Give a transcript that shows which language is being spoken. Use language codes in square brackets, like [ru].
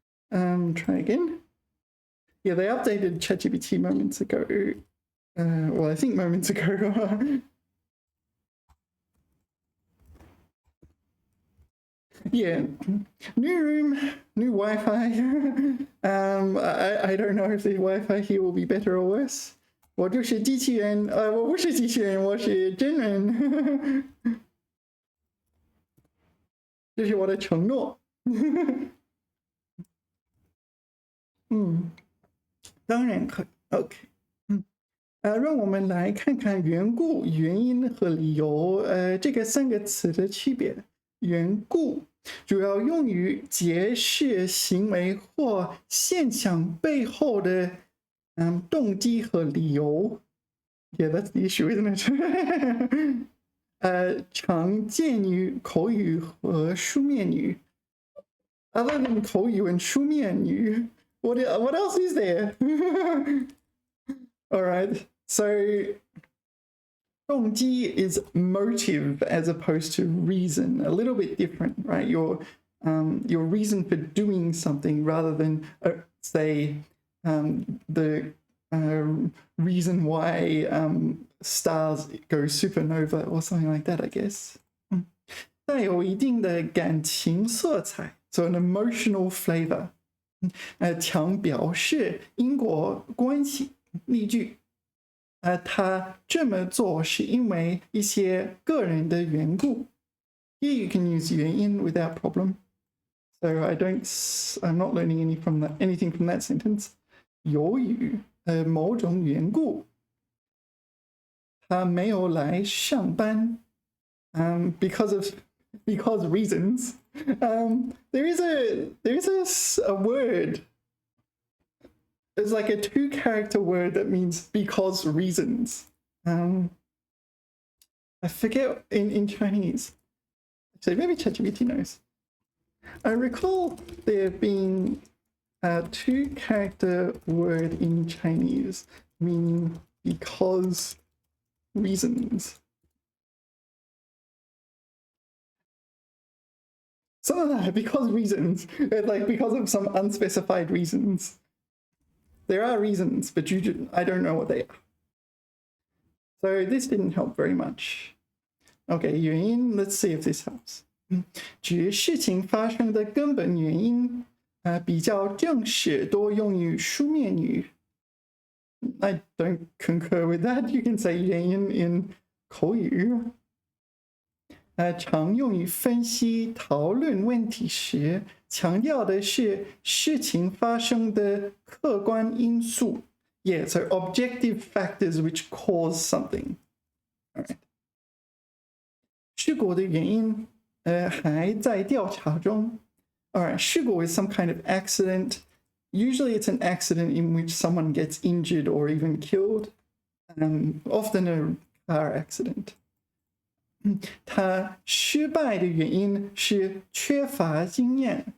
[en] Try again. Yeah, they updated ChatGPT moments ago. Well, I think moments ago. Yeah, new room, new Wi-Fi. I don't know if the Wi-Fi here will be better or worse. [zh] 我就是机器人，我不是机器人，我是真人。这是我的承诺。当然可以。OK， 让我们来看看缘故、原因和理由，这个3个词的区别。缘故主要用于解释行为或现象背后的动机和理由。 [en] Yeah, that's the issue, isn't it? [zh] 常见于口语和书面语。 [en] Other than 口语and 书面语。 What else is there? All right, so 动机 is motive as opposed to reason, a little bit different, right? Your reason for doing something rather than say the reason why stars go supernova or something like that, I guess. [zh] 带有一定的感情色彩, [en] so an emotional flavor. [zh] 强表示因果关系。例句，他这么做是因为一些个人的缘故。 [en] Here you can use 原因 without problem. So I'm not learning anything from that sentence. 由于某种缘故，他没有来上班。 Because reasons. There is a word. It's like a 2-character word that means because reasons. I forget in Chinese. Actually, maybe ChatGPT knows. I recall there being a 2-character word in Chinese meaning because reasons. Something like that, because reasons, like because of some unspecified reasons. There are reasons, but I don't know what they are. So this didn't help very much. Okay, 原因, let's see if this helps. [zh] 指事情发生的根本原因，比较正式，多用于书面语。 [en] I don't concur with that. You can say 原因 in 口语。 [zh] 常用于分析、讨论问题时，强调的是事情发生的客观因素， [en] Yeah, so objective factors which cause something. All right. [zh] 事故的原因还在调查中. [en] All right, 事故 is some kind of accident. Usually it's an accident in which someone gets injured or even killed. Often a car accident. [zh] 他失败的原因是缺乏经验.